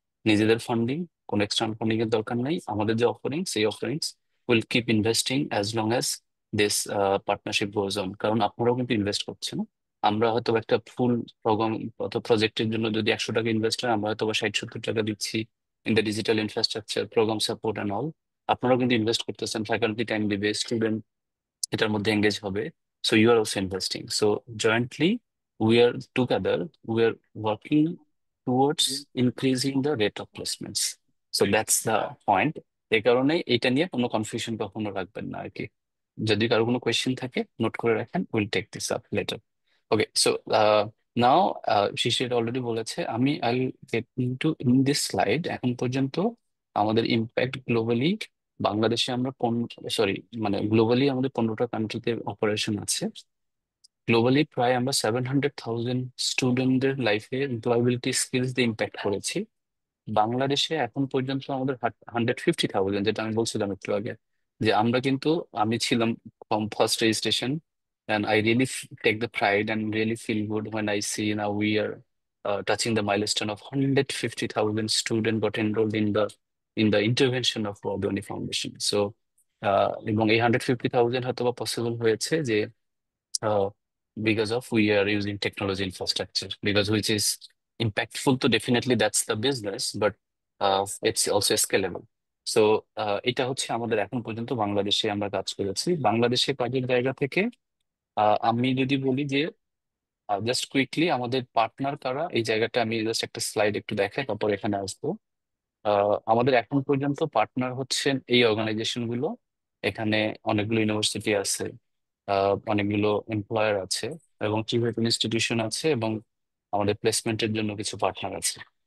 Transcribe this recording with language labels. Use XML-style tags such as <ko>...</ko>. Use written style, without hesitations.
<bn>নিজেদের ফান্ডিং, কোনো external funding এর দরকার নেই, আমাদের যে অফারিং সেই offerings</bn> <en>Will keep investing as long as this partnership goes on.</en> <bn>কারণ আপনারাও কিন্তু ইনভেস্ট করছেন, আমরা হয়তো একটা ফুল প্রোগ্রাম অথবা প্রজেক্টের জন্য যদি 100 টাকা ইনভেস্ট হয়, আমরা হয়তো বা 60-70 টাকা দিচ্ছি</bn> <en>In the digital infrastructure, program support and all.</en> <bn>আপনারাও কিন্তু ইনভেস্ট করতেছেন, ফ্যাকাল্টি টাইম দিবে, স্টুডেন্ট এটার মধ্যে এঙ্গেজ হবে।</bn> <en>So you are also investing. So jointly, we are together, we are working towards increasing the rate of placements. So that's the point.</en> <bn>এই কারণে এটা নিয়ে কোনো কনফিউশন কখনো রাখবেন না আর কি। যদি কারো কোনো কোয়েশ্চেন থাকে নোট করে রাখেন,</bn> <en>Will take this up later. Okay, so now Shishir already</en> <bn>বলেছে, আমি</bn> <en>I get into in this slide.</en> <bn>এখন পর্যন্ত আমাদের ইম্প্যাক্ট গ্লোবালি, বাংলাদেশে আমরা সরি, মানে গ্লোবালি আমাদের 15টা কান্ট্রিতে অপারেশন আছে। গ্লোবালি প্রায় আমরা 700,000 স্টুডেন্টদের লাইফে এমপ্লয়াবিলিটি স্কিলস দিয়ে ইম্প্যাক্ট করেছি। বাংলাদেশে এখন পর্যন্ত আমাদের 150,000, যেটা আমি বলছিলাম একটু আগে, যে আমরা কিন্তু, আমি ছিলাম first registration,</bn> <en>and I really take the pride and really feel good when I see now we are touching the milestone of 150,000 students got enrolled in the intervention of Wadhwani Foundation. So</en> <bn>এবং এই 150,000 হয়তো বা possible হয়েছে যে</bn> <en>uh, because of we are using technology infrastructure, because which is impactful to, definitely that's the business, but it's also scalable.</en> <bn>So এটা হচ্ছে আমাদের এখন পর্যন্ত বাংলাদেশে আমরা কাজ করেছি। বাংলাদেশে কাজের জায়গা থেকে আমি যদি বলি যে জাস্ট কুইকলি আমাদের পার্টনার কারা, এই জায়গাটা আমি জাস্ট একটা স্লাইড একটু দেখাই, তারপর এখানে আসবো। আমাদের এখন পর্যন্ত পার্টনার হচ্ছেন এই অর্গানাইজেশন গুলো। এখানে অনেকগুলো ইউনিভার্সিটি আছে, অনেকগুলো এমপ্লয়ার আছে, এবং প্রাইভেট ইনস্টিটিউশন আছে, এবং আমাদের প্লেসমেন্টের জন্য কিছু পার্টনার আছে।</bn>